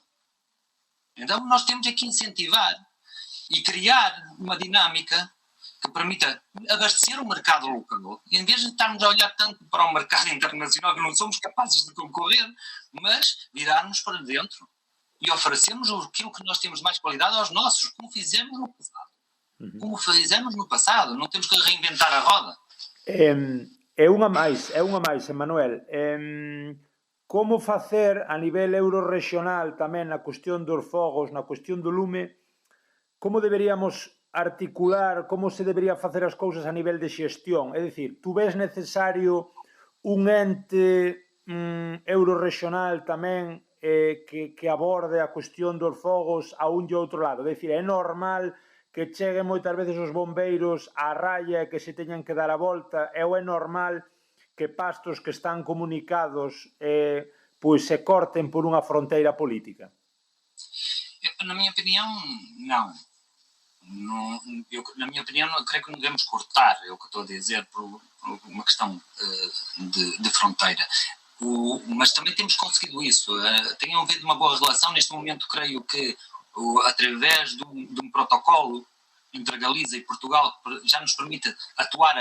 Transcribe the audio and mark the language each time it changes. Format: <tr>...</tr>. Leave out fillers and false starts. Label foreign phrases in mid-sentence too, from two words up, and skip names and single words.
<pt>Então nós temos aqui incentivar e criar uma dinâmica que permita abastecer o mercado local, em vez de estarmos a olhar tanto para o mercado internacional, que não somos capazes de concorrer, mas virarmos para dentro e oferecermos aquilo que nós temos de mais qualidade aos nossos, como fizemos no passado. Como fizemos no passado, não temos que reinventar a roda.</pt> <gl>É unha máis, Emanuel. Como facer a nivel eurorregional tamén na cuestión dos fogos, na cuestión do lume, como deberíamos articular, como se debería facer as cousas a nivel de xestión? É dicir, tú ves necesario un ente eurorregional tamén que aborde a cuestión dos fogos a un e outro lado? É dicir, é normal que cheguen moitas veces os bombeiros á raya e que se teñan que dar a volta, ou é normal que pastos que están comunicados pois se corten por unha fronteira política?</gl> <pt>Na minha opinião, não. Na minha opinião, eu creio que não devemos cortar, é o que estou a dizer, por uma questão de fronteira. Mas também temos conseguido isso. Tem havido uma boa relação. Neste momento, creio que, através de um protocolo entre a Galiza e Portugal, já nos permite atuar a</pt>